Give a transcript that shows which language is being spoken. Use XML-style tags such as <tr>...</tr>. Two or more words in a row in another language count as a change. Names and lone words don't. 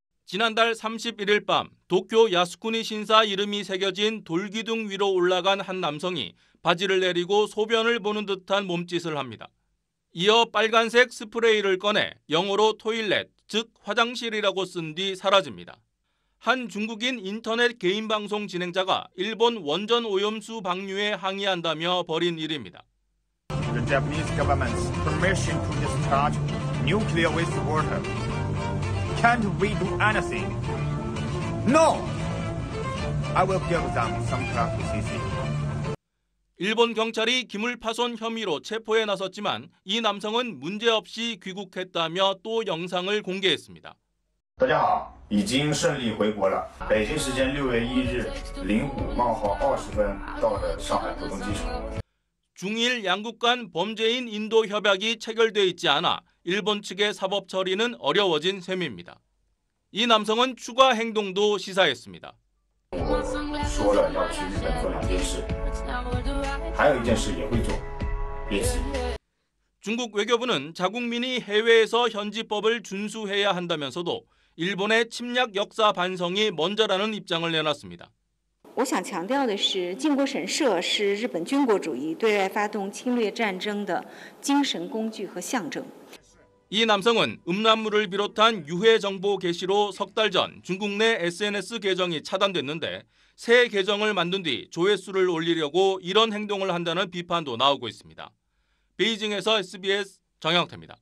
<ko>지난달 31일 밤 도쿄 야스쿠니 신사 이름이 새겨진 돌기둥 위로 올라간 한 남성이 바지를 내리고 소변을 보는 듯한 몸짓을 합니다. 이어 빨간색 스프레이를 꺼내 영어로 토일렛, 즉 화장실이라고 쓴 뒤 사라집니다. 한 중국인 인터넷 개인 방송 진행자가 일본 원전 오염수 방류에 항의한다며 벌인 일입니다.</ko> <en>The Japanese government's permission to discharge nuclear wastewater. Can't we do anything? No! I will give them some criticism.</en> <ko>일본 경찰이 기물 파손 혐의로 체포에 나섰지만 이 남성은 문제없이 귀국했다며 또 영상을 공개했습니다.</ko> <zh>大家好，已经顺利回国了。北京时间6月1日05冒号20分到的上海浦东机场。</zh> <ko>중일 양국 간 범죄인 인도 협약이 체결돼 있지 않아 일본 측의 사법 처리는 어려워진 셈입니다. 이 남성은 추가 행동도 시사했습니다.</ko> <zh>说了要去日本做2件事，还有1件事也会做，练习。</zh> <ko>중국 외교부는 자국민이 해외에서 현지법을 준수해야 한다면서도 일본의 침략 역사 반성이 먼저라는 입장을 내놨습니다.</ko> <zh>我想强调的是，靖国神社是日本军国主义对外发动侵略战争的精神工具和象征。</zh> <ko>이 남성은 음란물을 비롯한 유해 정보 게시로 석 달 전 중국 내 SNS 계정이 차단됐는데 새 계정을 만든 뒤 조회수를 올리려고 이런 행동을 한다는 비판도 나오고 있습니다. 베이징에서 SBS 정영태입니다.</ko>